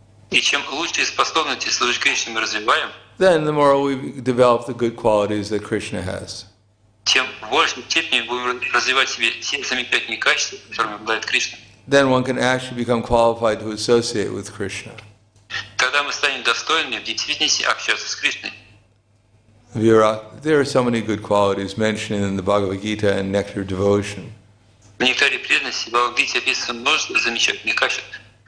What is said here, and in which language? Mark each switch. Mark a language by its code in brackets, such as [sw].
[ru] И чем лучшие способности служить Кришне мы развиваем, [en] then the more we develop the good qualities that Krishna has. [ru] тем в большей степени будем развивать в себе все замечательные качества, которыми обладает Кришна. [en] then one can actually become qualified to associate with Krishna. [ru] Тогда мы станем достойными в действительности общаться с Кришной. [en] There are so many good qualities mentioned in the Bhagavad Gita and Nectar Devotion. [ru] В нектаре преданности Бхагавад-гите описано множество замечательных качеств.